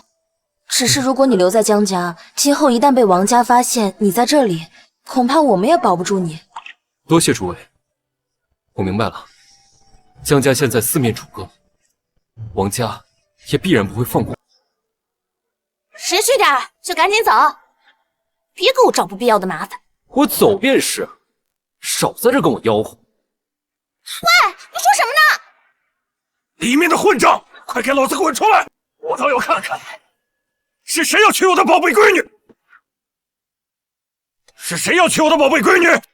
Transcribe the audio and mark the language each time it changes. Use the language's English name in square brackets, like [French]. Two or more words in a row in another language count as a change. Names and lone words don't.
[Chinese] 只是如果你留在江家，今後一旦被王家發現你在這裡，恐怕我們也保不住你。多謝諸位，我明白了。江家現在四面楚歌，王家也必然不會放過。识趣點兒，就趕緊走，別給我找不必要的麻煩。我走便是，少在這跟我吆喝。喂，你說什麼呢？裡面的混賬，快給老子滾出來！我倒要看看，是誰要娶我的寶貝閨女？是誰要娶我的寶貝閨女？